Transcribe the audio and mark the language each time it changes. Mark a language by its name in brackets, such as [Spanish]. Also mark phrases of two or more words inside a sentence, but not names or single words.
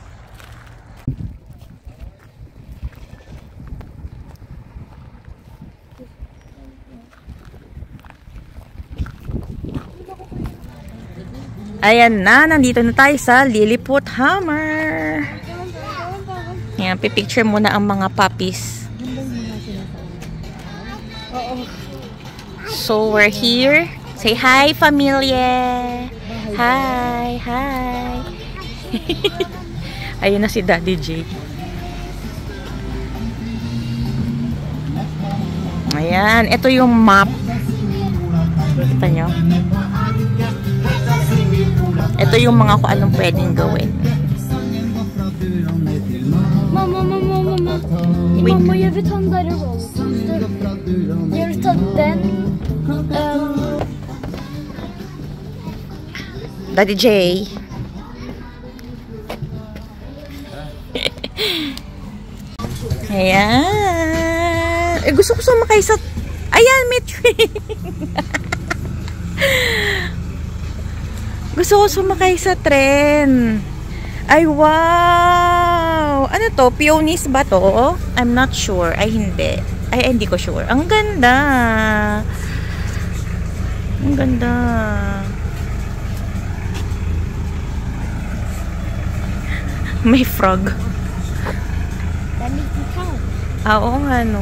[Filipino] Ayan na, nandito na tayo sa Lillehammer. Ayan, pipicture muna ang mga puppies. [English] So, we're here. Say hi, familia. Hi, hi. [Filipino] Ayun na si Daddy J. Ayan, ito yung map. Kita nyo? Ito yung mga kung anong pwedeng gawin. [Swedish] Mamma. Mamma, jag vill ta den där rollen. Jag vill ta den. [Filipino] Daddy J. Ayan. Eh, gusto ko sumakay sa... Ayan, may train. Gusto ko sumakay sa tren. Ay, wow! Ano to? Peonies ba to? [English] I'm not sure. [Filipino] Ay, hindi. Ay, hindi ko sure. Ang ganda. Ang ganda. May frog. Oo nga, no.